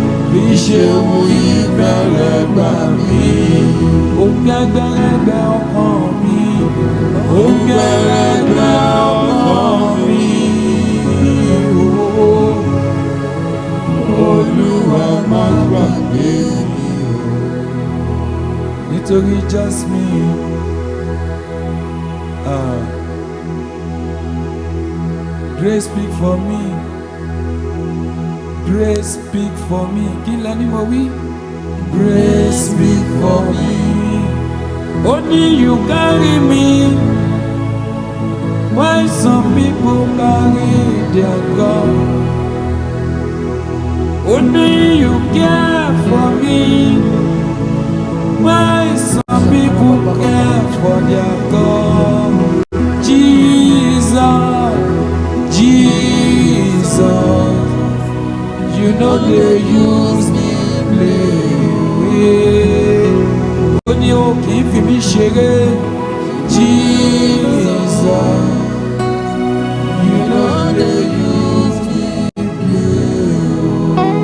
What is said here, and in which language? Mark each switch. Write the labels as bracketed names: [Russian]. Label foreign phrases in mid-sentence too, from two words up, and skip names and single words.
[Yoruba] Fi ṣe wo ìfẹ́ rẹ gbà mí. Ó gbẹgbẹrẹgbẹ ọkàn mi. Ó gbẹrẹgbẹ ọkàn mi. Olúwa má gbàgbé mi o. Nítorí [English] just me, [Yoruba] Ah. [English] Grace speak for me. Grace speak for me. [Yoruba] Kí lẹ ní mo wí? [English] Grace speak for me. Only you carry me. Why some people carry their God? Only you care for me. Why some people care for their God? Jesus, Jesus, you know they use me play. [Yoruba] Ó ní o kì í fi mí ṣeré. [English] Jesus, you know they use me play.